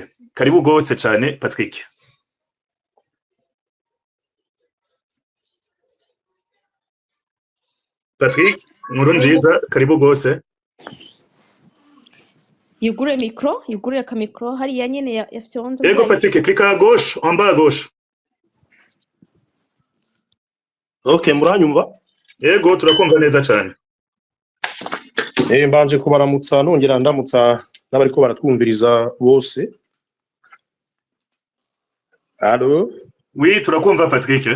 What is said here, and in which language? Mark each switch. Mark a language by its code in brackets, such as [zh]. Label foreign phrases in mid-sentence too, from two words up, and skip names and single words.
[rn] Karibu gose cane Patrick. Patrick, nkuru nziza, karibu gose. Yugure micro, yugure ka micro, hariya nyene yafyonze. Yego Patrick, [fr] clique à gauche, en bas à gauche. [rn] Okay, muranyumva? [rw] Yego turakumva neza cyane. Mbanje kubaramutsa nongera ndamutsa n'abariko baratwumviriza bose. Allo? Oui, turakumva Patrick.